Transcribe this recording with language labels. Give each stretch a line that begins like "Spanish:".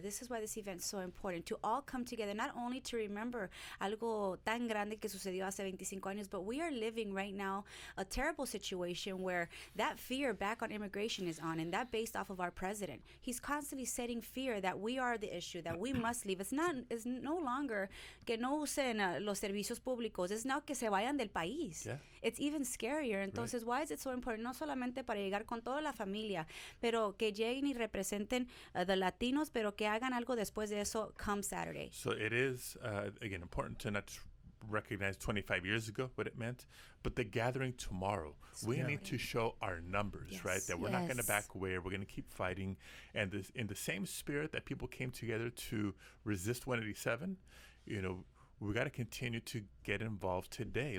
English: This is why this event is so important, to all come together, not only to remember
Spanish: algo tan grande que sucedió hace 25 años,
English: but we are living right now a terrible situation where that fear back on immigration is on, and that based off of our president. He's constantly setting fear that we are the issue, that we must leave. It's no longer
Spanish: que no usen los servicios públicos.
English: It's now
Spanish: que se vayan del país.
English: Yeah. It's even scarier.
Spanish: Entonces,
English: why is it so important?
Spanish: No solamente para llegar con toda la familia, pero que lleguen y representen
English: the Latinos,
Spanish: pero que hagan algo después de eso
English: come Saturday. So it is, again, important to not just recognized 25 years ago what it meant, but the gathering tomorrow, we need to show our numbers, right? That we're not going to back away. We're going to keep fighting. And this, in the same spirit that people came together to resist 187, you know, we got to continue to get involved today.